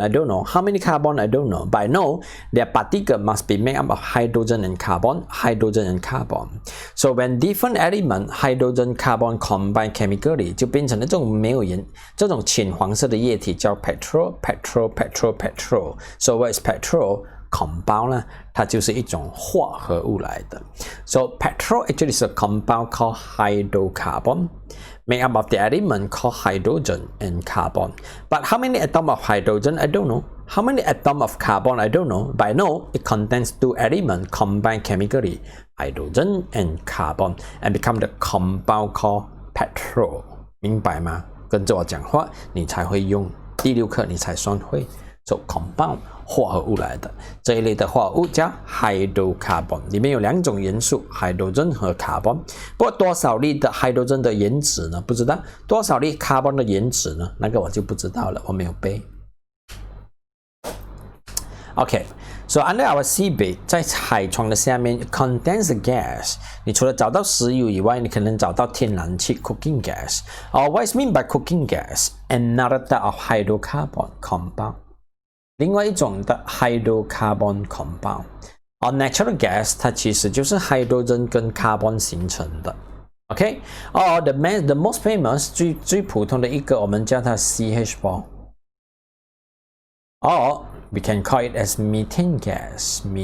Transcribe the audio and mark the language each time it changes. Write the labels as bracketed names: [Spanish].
[English] I don't know. How many carbon? I don't know. But I know their particle must be made up of hydrogen and carbon, hydrogen and carbon. So when different element hydrogen, carbon combine chemically， [Chinese] 就变成了这种没有盐、这种浅黄色的液体叫 [English] petrol, petrol, petrol, petrol. So what is petrol? [Chinese] Compound 呢，它就是一种化合物来的。 [English] So petrol actually is a compound called hydrocarbon, made up of the element called hydrogen and carbon. But how many atoms of hydrogen? I don't know. How many atoms of carbon? I don't know. But I know it contains 2 elements combined chemically, hydrogen and carbon, and become the compound called petrol. [Chinese] 明白吗？跟着我讲话，你才会用。第6课你才算会。 So compound 化合物来的这一类的化合物叫 hydrocarbon， 里面有2种元素 hydrogen 和 carbon。不过多少粒的 hydrogen 的原子呢？不知道。多少粒 carbon 的原子呢？那个我就不知道了，我没有背。 [English] Okay, so under our seabed， [Chinese] 在海床的下面 [English] contains gas。 [Chinese] 你除了找到石油以外，你可能找到天然气 cooking gas。 [English] What is mean by cooking gas? Another type of hydrocarbon compound。 [Chinese] 另外一种的 hydrocarbon compound， natural gas 它其实就是 hydrogen 跟 carbon 形成的。 [English] OK， the most famous [Chinese] 最普通的一个，我们叫它 [English] CH4， or we can call it as methane gas。